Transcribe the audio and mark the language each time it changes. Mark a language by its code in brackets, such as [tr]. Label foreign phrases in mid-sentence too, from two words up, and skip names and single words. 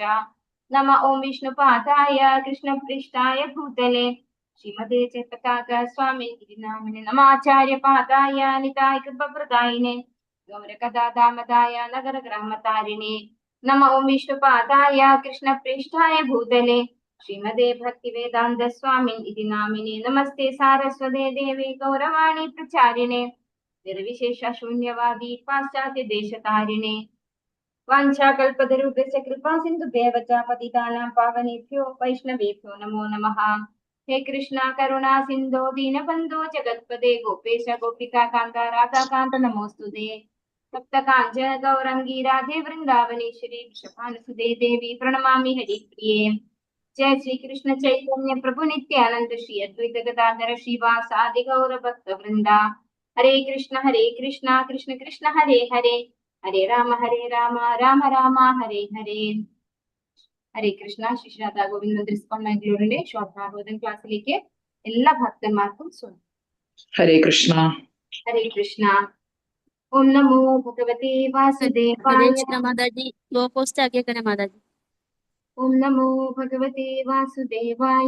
[sa] നമ ഓം വിഷ്ണുപാദായ കൃഷ്ണപൃഷ്ഠായ ഭൂതലേ ശ്രീമതേ ചൈതന്യ സ്വാമി നാമിനെ നമാചാര്യപാദായ നിതായ കൃപപ്രദായിനെ ഗൗരകഥാദാമദായ നഗരഗ്രാമതാരിണേ. നമ ഓം വിഷ്ണുപാദായ കൃഷ്ണപൃഷ്ഠായ ഭൂതലേ ശ്രീമദേ ഭക്തിവേദാന്ത സ്വാമി ഇതി നാമിനെ നമസ്തേ സാരസ്വതേ ദേവി ഗൗരവാണി പ്രചാരിണേ നിർവിശേഷ ശൂന്യവാദി പാശ്ചാത്യ ദേശതാരിണേ. വാഞ്ചാകൽപതരുഭ്യശ്ച കൃപാ സിന്ധുഭ്യവ ച പതിതാനാം പാവനേഭ്യോ വൈഷ്ണവേഭ്യോ നമോ നമഃ. ഹേ കൃഷ്ണ കരുണാ സിന്ധോ ദീനബന്ധോ ജഗത്പദേ ഗോപേശ ഗോപികാ കാന്ത രാധാകാന്ത നമോസ്തുതേ. സപ്തകാഞ്ചന ഗൗരംഗി രാധേ വൃന്ദാവനേശ്വരി വൃഷഭാനുസുതേ ദേവി പ്രണമാമി ഹരിപ്രിയേ. जय श्री कृष्ण चैतन्य प्रभु नित्यानंद श्री अद्वैत गदाधर श्रीवासादि गौर भक्त वृंदा. हरे कृष्ण कृष्ण कृष्ण हरे हरे हरे राम राम राम हरे हरे. ഹരേ കൃഷ്ണ. [ml] ശ്രീ രാധാ ഗോവിന്ദ [en] discount short [ml] ഭാഗവതം ക്ലാസ്സിലേക്ക് എല്ലാ ഭക്തന്മാർക്കും സ്വാഗതം. [sa] ഹരേ കൃഷ്ണ. ഹരേ കൃഷ്ണ. ഓം നമോ ഭഗവതേ വാസുദേവായ. ഓം നമോ ഭഗവതേ വാസുദേവായ.